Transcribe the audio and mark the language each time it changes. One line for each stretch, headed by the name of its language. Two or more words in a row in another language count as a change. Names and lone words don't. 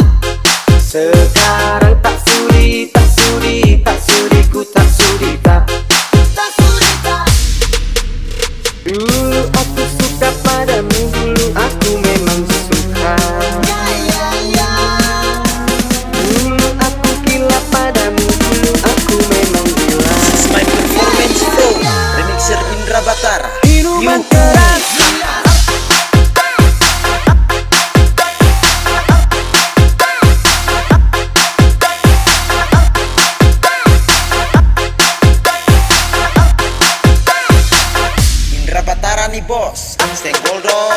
Indonesian: Sekarang tak sudi, tak sudi, tak sudi, ku tak sudi, tak sudi, tak. Dulu aku suka padamu, dulu aku memang suka. Dulu aku gila padamu, dulu aku memang gila.
English: This is my performance flow,
Indonesian: remixer Indra Batara. Minuman keras, Indra Batara nih bos, senggol dong.